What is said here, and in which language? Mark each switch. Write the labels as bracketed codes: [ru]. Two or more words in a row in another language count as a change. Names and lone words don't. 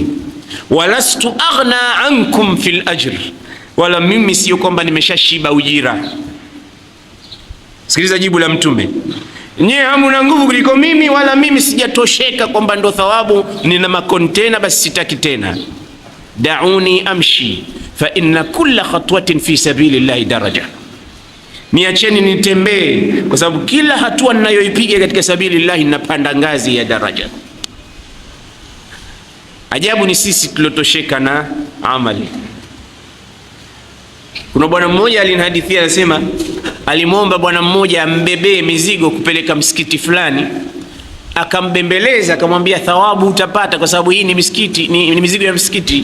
[ar] ولست أغنى عنكم في الأجر, [sw] wala mimi sio kwamba nimeshashiba ujira. Sikiliza jibu la Mtume, nyie hamuna nguvu kuliko mimi, wala mimi sijatosheka kwamba ndo thawabu nina makontena basi sitaki tena. [ar] دعوني أمشي فإن كل خطوة في سبيل الله درجة, [sw] niacheni nitembee kwa sababu kila hatua ninayoipiga katika sabilillahi ninapanda ngazi ya daraja. Ajabu ni sisi tulotosheka na amali. Kuna bwana mmoja alinihadithia, anasema alimwomba bwana mmoja ambebee mizigo kupeleka msikiti fulani, akambembeleza akamwambia, thawabu utapata kwa sababu hii ni msikiti, ni mizigo ya msikiti.